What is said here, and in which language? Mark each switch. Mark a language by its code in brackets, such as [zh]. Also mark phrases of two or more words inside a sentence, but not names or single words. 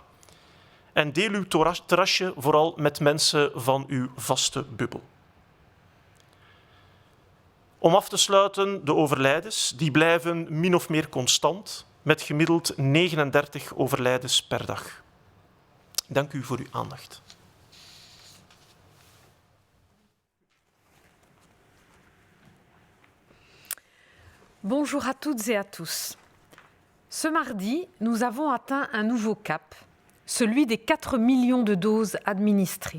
[nl] En deel uw terrasje vooral met mensen van uw vaste bubbel. Om af te sluiten, de overlijdens die blijven min of meer constant, met gemiddeld 39 overlijdens per dag. Dank u voor uw aandacht. [fr] Bonjour à toutes et à tous. Ce mardi, nous avons atteint un nouveau cap, celui des 4 millions de doses administrées.